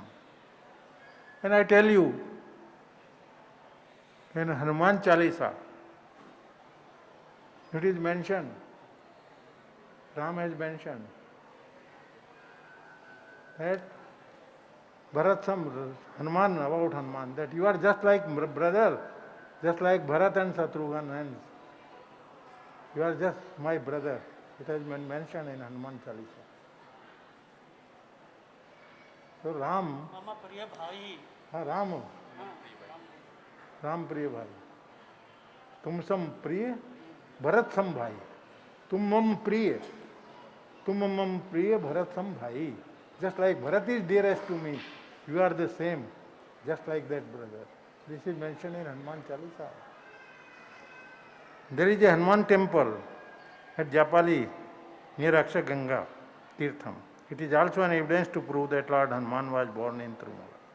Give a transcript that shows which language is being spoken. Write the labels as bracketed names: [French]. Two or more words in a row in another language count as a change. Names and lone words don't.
[English] And I tell you, in Hanuman Chalisa, it is mentioned, Ram has mentioned, that Hanuman, about Hanuman, that you are just like brother, just like Bharat and Shatrughan, and you are just my brother. It has been mentioned in Hanuman Chalisa. [Hindi] So Ram, Ram प्रिय भाई, तुम सम प्रिय, भरत सम भाई, तुम मम प्रिय, भरत सम भाई. [English] Just like Bharat is dearest to me, you are the same, just like that brother. This is mentioned in Hanuman Chalisa. There is a Hanuman temple at Japali near Akshaganga Tirtham. It is also an evidence to prove that Lord Hanuman was born in Tirumala.